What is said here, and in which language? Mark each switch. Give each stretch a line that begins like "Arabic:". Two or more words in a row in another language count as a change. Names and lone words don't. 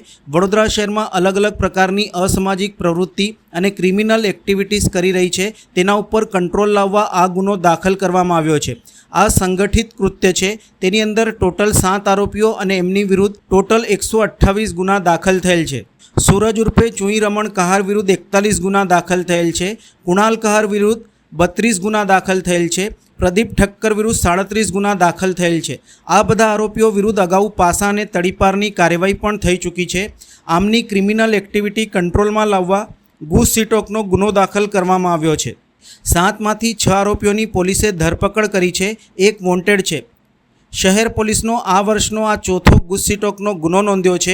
Gujarati: વડોદરા શહેરમાં અલગ અલગ પ્રકારની અસામાજિક પ્રવૃત્તિ અને
English: criminal activities
Gujarati: કરી રહી છે। તેના ઉપર કંટ્રોલ લાવવા આ ગુનો દાખલ કરવામાં આવ્યો છે। આ સંગઠિત કૃત્ય છે। તેની અંદર ટોટલ 7 આરોપીઓ અને એમની વિરુદ્ધ ટોટલ 128 ગુના દાખલ થયેલ છે। સૂરજ ઉર્ફે ચુઈ રમણ કહાર વિરુદ્ધ 41 ગુના દાખલ થયેલ છે। કુણાલ કહાર વિરુદ્ધ 32 ગુના દાખલ થયેલ છે। પ્રદીપ ઠક્કર વિરુદ્ધ 37 ગુના દાખલ થયેલ છે। આ બધા આરોપીઓ વિરુદ્ધ અગાઉ પાસા અને તડીપારની કાર્યવાહી પણ થઈ ચૂકી છે। आमनी
English: criminal activity
Gujarati: કંટ્રોલ મેં લાવવા ગુજ સિટોકનો ગુનો દાખલ કરવામાં આવ્યો છે। 7 માંથી 6 આરોપીઓની પોલીસે ધરપકડ કરી છે। એક વોન્ટેડ છે। શહેર પોલીસનો આ વર્ષનો આ ચોથો ગુજ સિટોકનો ગુનો નોંધ્યો છે।